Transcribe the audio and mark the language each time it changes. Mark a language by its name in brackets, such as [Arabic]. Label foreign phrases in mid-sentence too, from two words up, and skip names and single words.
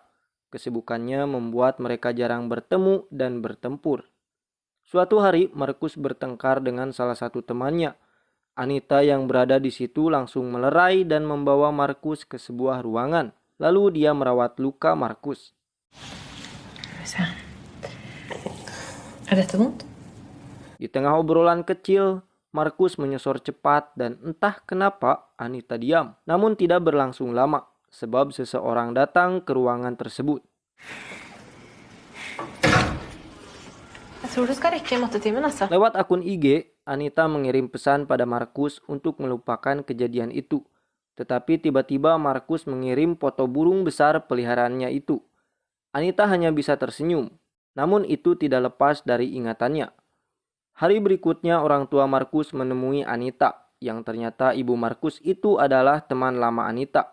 [Indonesian] Kesibukannya membuat mereka jarang bertemu dan bertempur. Suatu hari, Markus bertengkar dengan salah satu temannya. Anita yang berada di situ langsung melerai dan membawa Markus ke sebuah ruangan. Lalu dia merawat luka Markus. [Swedish] Är detta ont? [Indonesian] Di tengah obrolan kecil, Markus menyosor cepat dan entah kenapa Anita diam. Namun tidak berlangsung lama, sebab seseorang datang ke ruangan tersebut. [Swedish] Jag tror du ska räcka i mattetimmen alltså. [Indonesian] Lewat akun IG, Anita mengirim pesan pada Markus untuk melupakan kejadian itu. Tetapi tiba-tiba Markus mengirim foto burung besar peliharaannya itu. Anita hanya bisa tersenyum, namun itu tidak lepas dari ingatannya. Hari berikutnya orang tua Markus menemui Anita, yang ternyata ibu Markus itu adalah teman lama Anita.